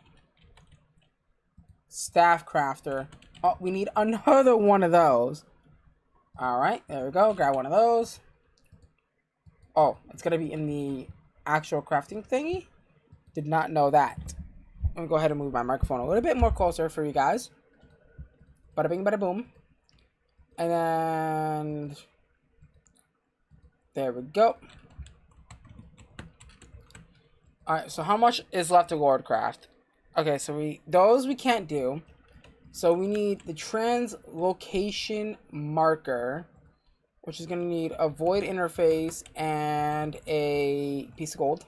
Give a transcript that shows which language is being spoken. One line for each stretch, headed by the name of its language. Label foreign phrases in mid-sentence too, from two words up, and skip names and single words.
English: Staff crafter. Oh, we need another one of those. Alright, there we go. Grab one of those. Oh, it's going to be in the actual crafting thingy. Did not know that. I'm going to go ahead and move my microphone a little bit more closer for you guys. Bada bing, bada boom. And then there we go. Alright, so how much is left to Lord craft? Okay, so those we can't do. So we need the translocation marker, which is going to need a void interface and a piece of gold.